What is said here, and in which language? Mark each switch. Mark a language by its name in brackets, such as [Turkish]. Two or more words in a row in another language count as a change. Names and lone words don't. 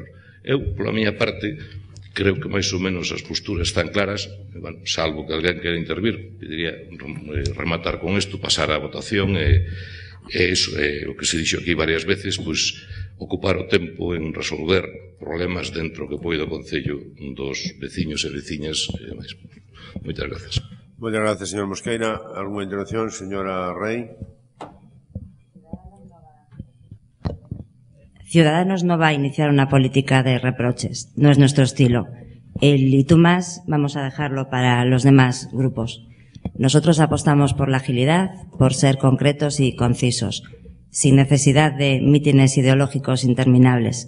[Galician] Eu, pola miña parte, creo que máis ou menos as posturas están claras, bueno, salvo que alguén quera intervir, pediría rematar con isto, pasar a votación, e iso é o que se dixo aquí varias veces, pois ocupar o tempo en resolver problemas dentro que poida o Concello dos veciños e veciñas. Moitas gracias. Moitas gracias, señor Mosqueira. [Spanish] Alguna intervención, señora Rey? Ciudadanos no va a iniciar una política de reproches, no es nuestro estilo. El y tú más vamos a dejarlo para los demás grupos. Nosotros apostamos por la agilidad, por ser concretos y concisos, sin necesidad de mítines ideológicos interminables.